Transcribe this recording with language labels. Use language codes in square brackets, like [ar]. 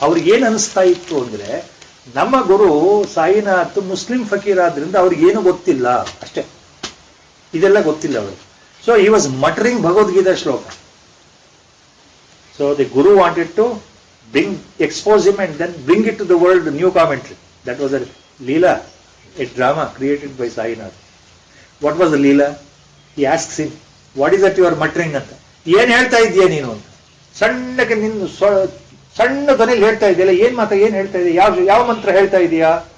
[kn] ಅವ್ರಿಗೆ ಏನು ಅನಿಸ್ತಾ ಇತ್ತು ಅಂದ್ರೆ, ನಮ್ಮ ಗುರು ಸಾಯಿನಾಥ್ ಮುಸ್ಲಿಂ ಫಕೀರ್ ಆದ್ರಿಂದ ಅವ್ರಿಗೇನು ಗೊತ್ತಿಲ್ಲ ಅಷ್ಟೇ, ಇದೆಲ್ಲ ಗೊತ್ತಿಲ್ಲ ಅವರು. [en] So he was ಮಟರಿಂಗ್ Bhagavad Gita ಶ್ಲೋಕ. So the Guru wanted to expose him and then bring it to the world, new commentary. That was a Leela, a drama created by Sainath. What was the Leela? He asks him, what is that you are muttering ಅಂತ. [kn] ಏನ್ ಹೇಳ್ತಾ ಇದೀಯ ನೀನು ಅಂತ. ಸಣ್ಣಕ್ಕೆ ನಿನ್ನ ಸಣ್ಣ ಧ್ವನಿಯಲ್ಲಿ ಹೇಳ್ತಾ ಇದೆಯಲ್ಲ, ಏನ್ ಹೇಳ್ತಾ ಇದೆಯಾ, ಯಾವ ಮಂತ್ರ ಹೇಳ್ತಾ ಇದೀಯಾ?